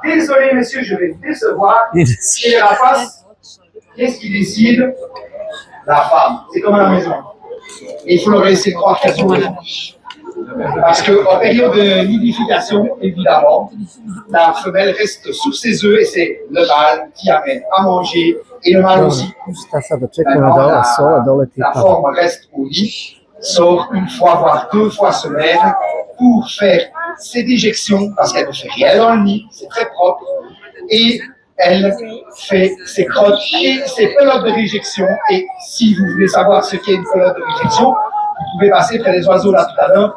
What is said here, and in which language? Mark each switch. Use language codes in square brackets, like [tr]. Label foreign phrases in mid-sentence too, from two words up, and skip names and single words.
[fr] Désolé, messieurs, je vais vous décevoir. Chez les rapaces, qu'est-ce qui décide? La femme. C'est comme à la maison. Et il faut leur laisser croire qu'elles sont raisons. Parce qu'en période de nidification, évidemment, la femelle reste sur ses œufs et c'est le mâle qui amène à manger et le mâle aussi. [bs] Šta sada čekamo da ova sova doleti [fr] La [bs] tamo. [fr] forme reste au lit, sort 1 fois, voire 2 fois semaine pour faire ses déjections parce qu'elle ne fait rien dans le nid, c'est très propre. Et elle fait ses crottes et ses pelotes de réjection. Et si vous voulez savoir ce qu'est une pelote de réjection, vous pouvez passer près des oiseaux là tout à l'heure.